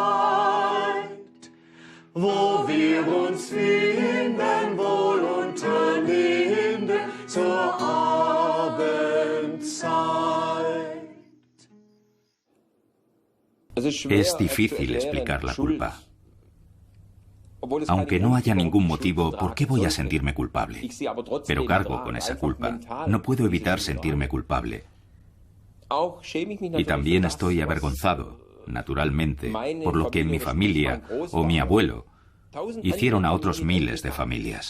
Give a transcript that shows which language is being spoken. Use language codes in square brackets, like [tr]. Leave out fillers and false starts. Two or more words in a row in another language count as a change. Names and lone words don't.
[de] wo wir uns finden, wohl unter Linden zur Abendzeit. [es] Es difícil explicar la culpa. Aunque no haya ningún motivo, ¿por qué voy a sentirme culpable? Pero cargo con esa culpa. No puedo evitar sentirme culpable. Y también estoy avergonzado, naturalmente, por lo que mi familia o mi abuelo hicieron a otros miles de familias.